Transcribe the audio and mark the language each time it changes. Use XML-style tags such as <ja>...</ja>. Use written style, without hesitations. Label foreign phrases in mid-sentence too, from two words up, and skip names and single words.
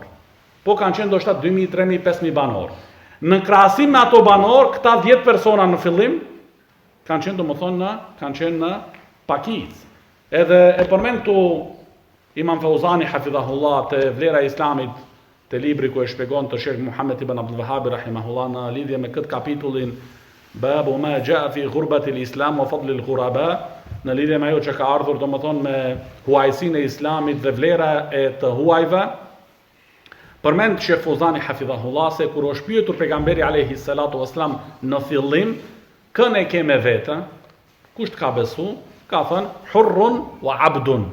<sq>Po kanë qenë ndoshta 2.000, 3.000, 5.000 banor. Në krahasim me ato banor, këta 10 persona në fillim kanë qenë domethënë kanë qenë në pakicë. Edhe e përmend tu Imam Fauzani hafidhahullah te vlera e Islamit te libri ku e shpjegon të Sheikh Muhammed ibn Abdul Wahhab rahimahullah në lidhje me këtë kapitullin</sq> <ar>باب ما جاء في غربة الإسلام وفضل الغرباء,</ar> <sq>në lidhje me ajo që ka ardhur domethënë me huajsinë e Islamit dhe vlera e të huajve. Përmend Sheikh Fauzani hafidhahullah se kur është pyetur pejgamberi</sq> <ar>عليه الصلاة والسلام</ar> <sq>në fillim, kën e ke me vete, kush të ka besu, ka thënë</sq> <ar>حر وعبد.</ar>